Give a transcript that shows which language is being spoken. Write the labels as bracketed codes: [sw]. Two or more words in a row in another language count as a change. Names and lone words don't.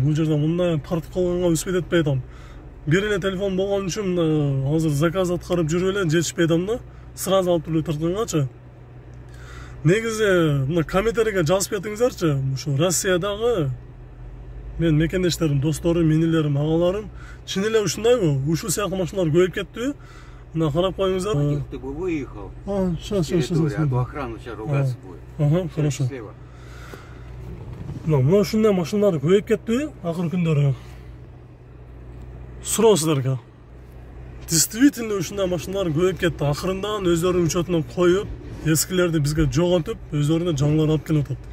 [ky] Бул жерде мындай тартып калганга үспөт этпей атам. Бир эле телефон болгон үчүн азыр заказ аткарып жүрүп эле жетишпей атам да. Сразу алып эле тарткангачы. Негизи мына комментарийге жазып кетиңиздерчи. Ушу Россиядагы мен мекендештерим, досторум, инилерим, агаларым чын эле ушундайбы? Ушул сыяктуу машиналар көбөйүп кеттиби? мына карап коюңуздар. [ru] Ты бы выехал. Сейчас. А то охрана сейчас ругаться будет. Ага, хорошо. Слева. [ky] Мына ушундай машиналар көбөйүп кетти акыркы күндөрү. Суроо силерге. Действительно ушундай машиналар көбөйүп кетти. Акырында өздөрүнүн учетуна коюп, эскилерди бизге жоготуп, өздөрүнө жаңылар алып келип атат.